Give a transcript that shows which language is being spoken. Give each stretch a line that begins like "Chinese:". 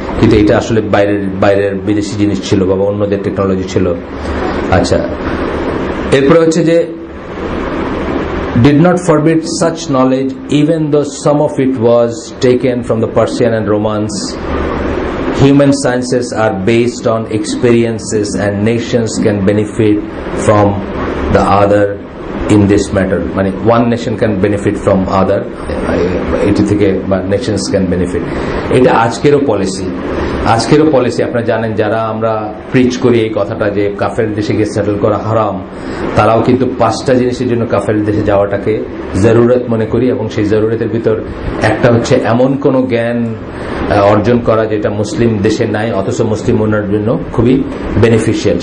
Bangla: কিন্তু এটা আসলে বাইরের বিদেশি জিনিস ছিল, বাবা অন্যদের টেকনোলজি ছিল। আচ্ছা, এরপরে হচ্ছে যে
English: did not forbid such knowledge even though some of it was taken from the Persian and Romans. Human sciences are based on experiences and nations can benefit from the other in this matter.
Bangla: মানে
English: one nation can benefit from other,
Bangla: এটি থেকে
English: nations can benefit.
Bangla: এটা আজকেরও policy. আপনারা জানেন, যারা আমরা preach করি এই কথাটা যে কাফের দেশে গিয়ে সেটেল করা হারাম, তারাও কিন্তু 5টা জিনিসের জন্য কাফের দেশে যাওয়াটাকে জরুরত মনে করি। এবং সেই জরুরতের ভিতর একটা হচ্ছে এমন কোন জ্ঞান অর্জন করা যেটা মুসলিম দেশে নাই, অথচ মুসলিম উন্নয়নের জন্য খুবই বেনিফিশিয়াল।